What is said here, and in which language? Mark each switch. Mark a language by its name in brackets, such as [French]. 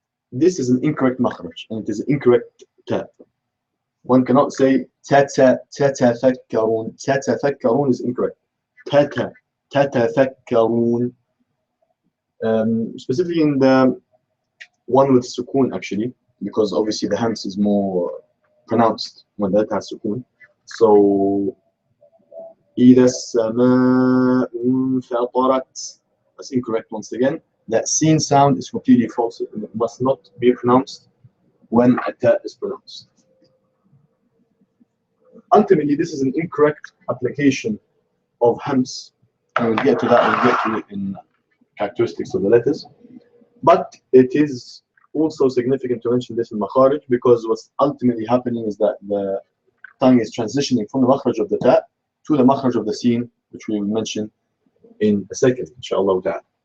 [English] This is an incorrect makhraj, and it is an incorrect ta. One cannot say tatafakkarun. Tatafakkarun is incorrect. Tatafakkarun. Specifically in the one with sukoon, actually, because obviously the hams is more pronounced when that has sukoon. [Arabic] So إذا السماء انفطرت. [English] That's incorrect once again. That seen sound is completely false. It must not be pronounced when a ta is pronounced. Ultimately, this is an incorrect application of hams, and we'll get to that. We'll get to it in characteristics of the letters. But it is also significant to mention this in makharij, because what's ultimately happening is that the tongue is transitioning from the makhraj of the ta to the makhraj of the seen, which we will mention in a second, inshallah ta'ala.